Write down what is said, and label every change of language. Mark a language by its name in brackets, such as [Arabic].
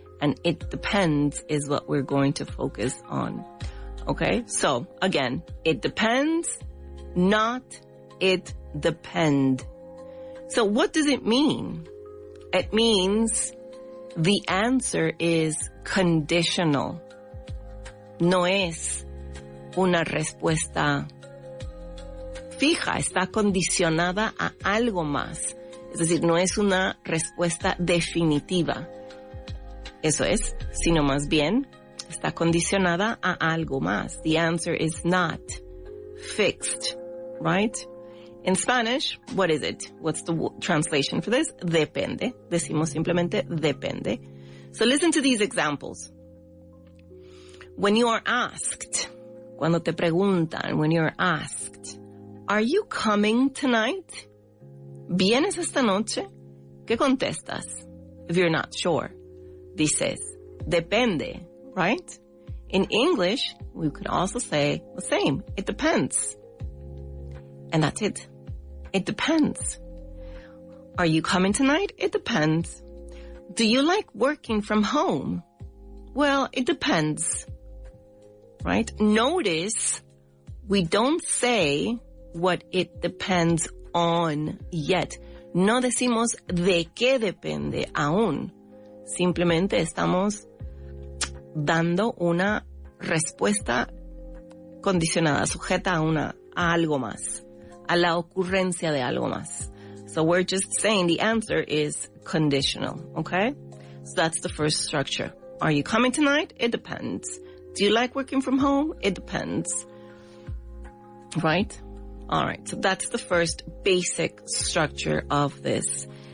[English] And it depends is what we're going to focus on. Okay, so again, it depends, not it depend. So what does it mean? It means the answer is conditional. [Spanish] No es una respuesta fija, está condicionada a algo más. Es decir, no es una respuesta definitiva. Eso es, sino más bien está condicionada a algo más. [English] The answer is not fixed, right? In Spanish, what is it? What's the translation for this? Depende. [Spanish] Decimos simplemente depende. [English] So listen to these examples. When you are asked, [Spanish] cuando te preguntan, [English] when you're asked, are you coming tonight? [Spanish] ¿Vienes esta noche? ¿Qué contestas? [English] If you're not sure, [Spanish] dices, depende, right? [English] In English, we could also say the same. It depends. And that's it. It depends. Are you coming tonight? It depends. Do you like working from home? Well, it depends. Right? Notice we don't say what it depends on yet. [Spanish] No decimos de qué depende aún. Simplemente estamos dando una respuesta condicionada, sujeta a algo más, a la ocurrencia de algo más. [English] So we're just saying the answer is conditional, okay? So that's the first structure. Are you coming tonight? It depends. Do you like working from home? It depends. Right? All right. So that's the first basic structure of this.